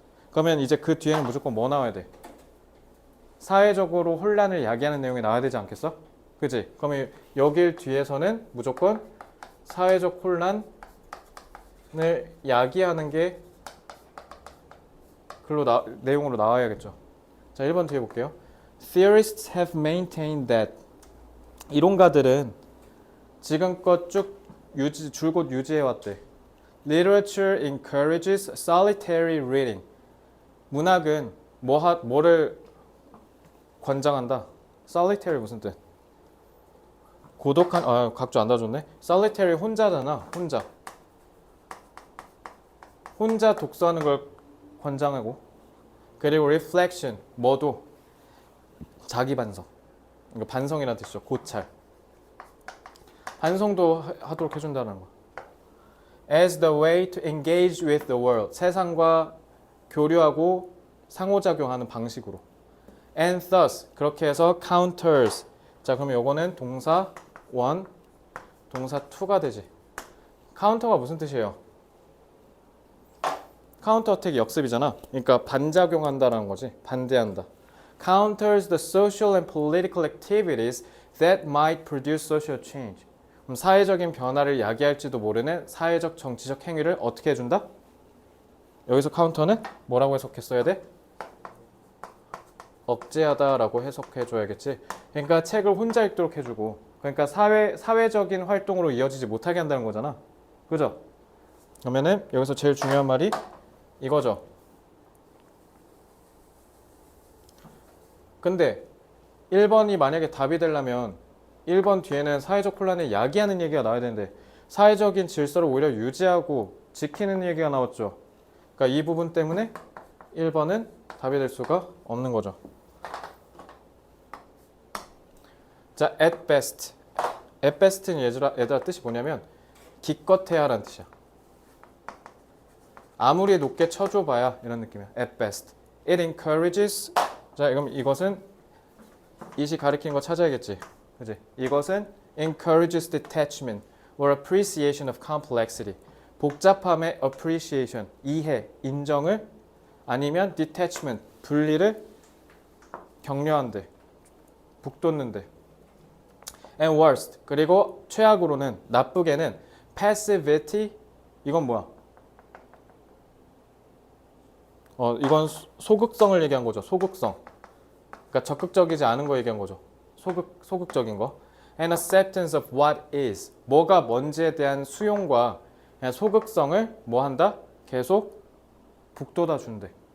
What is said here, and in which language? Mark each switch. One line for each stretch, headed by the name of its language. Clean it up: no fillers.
Korean: 그러면 이제 그 뒤에는 무조건 뭐 나와야 돼? 사회적으로 혼란을 야기하는 내용이 나와야 되지 않겠어? 그치? 그러면 여길 뒤에서는 무조건 사회적 혼란을 야기하는 게 글로 내용으로 나와야겠죠. 자, 1번 뒤에 볼게요.
English: Theorists have maintained that
Korean: 이론가들은 지금껏 쭉 줄곧 유지해왔대.
English: Literature encourages solitary reading.
Korean: 문학은 뭐를 권장한다? solitary 무슨 뜻? 고독한 각주 안 다줬네. solitary 혼자잖아. 혼자 독서하는 걸 권장하고. 그리고 reflection 뭐도 자기 반성. 이거 반성이라는 뜻이죠. 고찰. 반성도 하도록 해준다는 거.
English: As the way to engage with the world.
Korean: 세상과 교류하고 상호작용하는 방식으로.
English: And thus.
Korean: 그렇게 해서 counters. 자, 그러면 요거는 동사 1, 동사 2가 되지. 카운터가 무슨 뜻이에요? 카운터 어택이 역습이잖아. 그러니까 반작용한다라는 거지. 반대한다.
English: Counters the social and political activities that might produce social change.
Korean: 그럼 사회적인 변화를 야기할지도 모르는 사회적 정치적 행위를 어떻게 해준다? 여기서 카운터는 뭐라고 해석했어야 돼? 억제하다라고 해석해줘야겠지. 그러니까 책을 혼자 읽도록 해주고, 그러니까 사회적인 활동으로 이어지지 못하게 한다는 거잖아. 그죠? 그러면은 여기서 제일 중요한 말이 이거죠. 근데 1번이 만약에 답이 되려면 1번 뒤에는 사회적 혼란을 야기하는 얘기가 나와야 되는데 사회적인 질서를 오히려 유지하고 지키는 얘기가 나왔죠. 그러니까 이 부분 때문에 1번은 답이 될 수가 없는 거죠. 자,
English: at best.
Korean: at best는 얘들아 뜻이 뭐냐면 기껏해야라는 뜻이야. 아무리 높게 쳐줘봐야 이런 느낌이야.
English: at best. It encourages.
Korean: 자, 그럼 이것은 이시 가리키는 거 찾아야겠지. 그지? 이것은
English: encourages detachment or appreciation of complexity.
Korean: 복잡함의 appreciation, 이해, 인정을 아니면 detachment, 분리를 격려한대. 북돋는데.
English: And worst.
Korean: 그리고 최악으로는 나쁘게는 passivity. 이건 뭐야? 이건 소극성을 얘기한 거죠. 소극성. 그러니까 적극적이지 않은 거 얘기한 거죠. 소극적인 거.
English: And acceptance of what is.
Korean: 뭐가 뭔지에 대한 수용과 그냥 소극성을 뭐 한다? 계속 북돋아 준대.